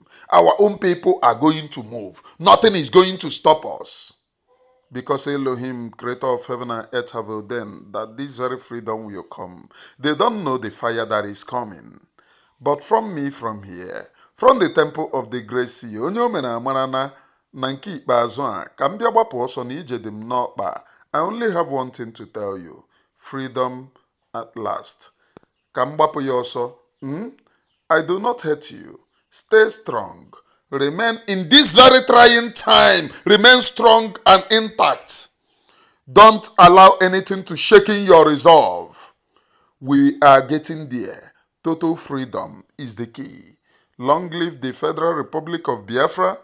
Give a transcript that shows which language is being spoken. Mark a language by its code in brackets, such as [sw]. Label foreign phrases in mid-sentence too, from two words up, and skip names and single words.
[en] Our own people are going to move. Nothing is going to stop us. Because Elohim, creator of heaven and earth, have ordained that this very freedom will come. They don't know the fire that is coming. But from me, from here, from the temple of the great sea, [ig] onye o mere amara na nke ikpeazụ a, ka m bịa gbapụ ọsọ na ije dị m n'ọkpa. [en] I only have one thing to tell you. Freedom at last. [ig] Ka m gbapụ ya ọsọ. [en] I do not hate you. Stay strong. Remain in this very trying time. Remain strong and intact. Don't allow anything to shake in your resolve. We are getting there. Total freedom is the key. Long live the Federal Republic of Biafra.